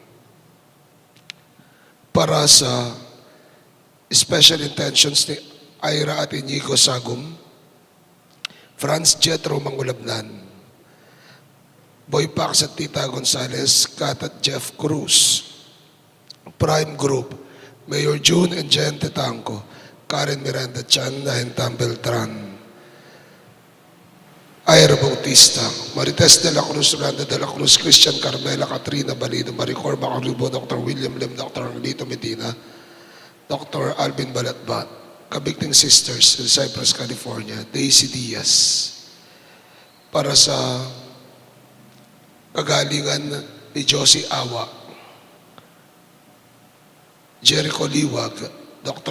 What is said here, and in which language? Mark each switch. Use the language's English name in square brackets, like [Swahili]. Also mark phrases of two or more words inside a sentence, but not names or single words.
[Filipino] Para sa [English] special intentions [Filipino] ni Ira at Inigo Sagum, Franz Jetro Mangulabnan, Boy Pax at Tita Gonzalez, Kat at Jeff Cruz, Prime Group, Mayor June and Jen Tetanco, Karen Miranda Chan, Nahentam Beltran, Ira Bautista, Marites de la Cruz, Rolando de la Cruz, Christian Carmela, Katrina Balido, Maricor Macalubo, Dr. William Lim, Dr. Angelito Medina, Dr. Alvin Balatbat, Kabigting Sisters in Cypress, California, Daisy Diaz, para sa kagalingan ni Josie Awa, Jericho Liwag, Dr.